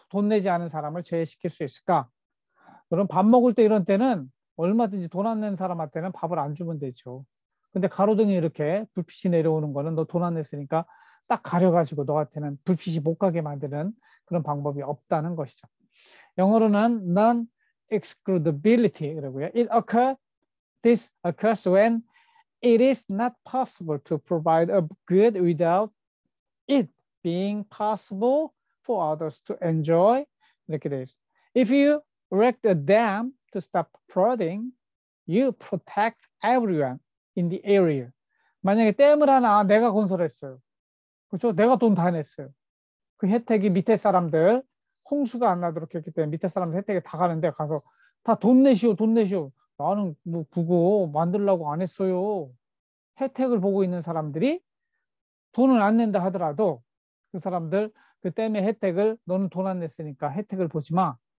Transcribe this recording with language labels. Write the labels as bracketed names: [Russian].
[Korean] 돈 내지 않은 사람을 제외시킬 수 있을까? 그럼 밥 먹을 때 이런 때는 얼마든지 돈 안 낸 사람한테는 밥을 안 주면 되죠. 근데 가로등이 이렇게 불빛이 내려오는 거는 너 돈 안 냈으니까 딱 가려가지고 너한테는 불빛이 못 가게 만드는 그런 방법이 없다는 것이죠. 영어로는 non-excludability 그러고요. [English] This occurs when it is not possible to provide a good without it being possible for others to enjoy. [Korean] 이렇게 되어 있습니다. [English] If you erect a dam to stop flooding, you protect everyone in the area. [Korean] 만약에 댐을 하나 내가 건설했어요. 그렇죠? 내가 돈 다 냈어요. 그 혜택이 밑에 사람들 홍수가 안 나도록 했기 때문에 밑에 사람들 혜택이 다 가는데 가서 다 돈 내시오, 돈 내시오. 나는 뭐 그거 만들려고 안 했어요. 혜택을 보고 있는 사람들이 돈을 안 낸다 하더라도 그 사람들 그 댐의 혜택을 너는 돈 안 냈으니까 혜택을 보지 마.